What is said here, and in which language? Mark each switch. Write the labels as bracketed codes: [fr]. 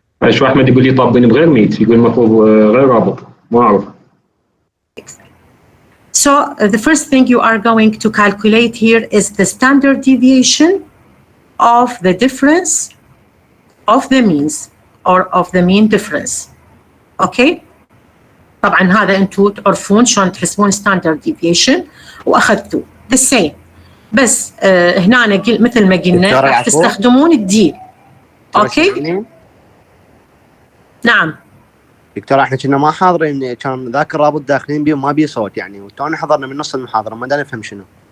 [ar] شو احمد يقول لي طابين بغير ميت، يقول المفروض غير رابط، ما اعرف. [en] So the first thing you are going to calculate here is the standard deviation of the difference of the means or of the mean difference. Okay? [ar] طبعا هذا انتم تعرفون شلون تحسبون standard deviation واخذتوه. [en] The same. [ar] بس هنا مثل ما قلنا راح تستخدمون الدي. اوكي؟ نعم. دكتور احنا كنا ما حاضرين، كان ذاك الرابط داخلين بيه وما بيه صوت يعني، وتونا حضرنا من نص المحاضره ما دا نفهم شنو.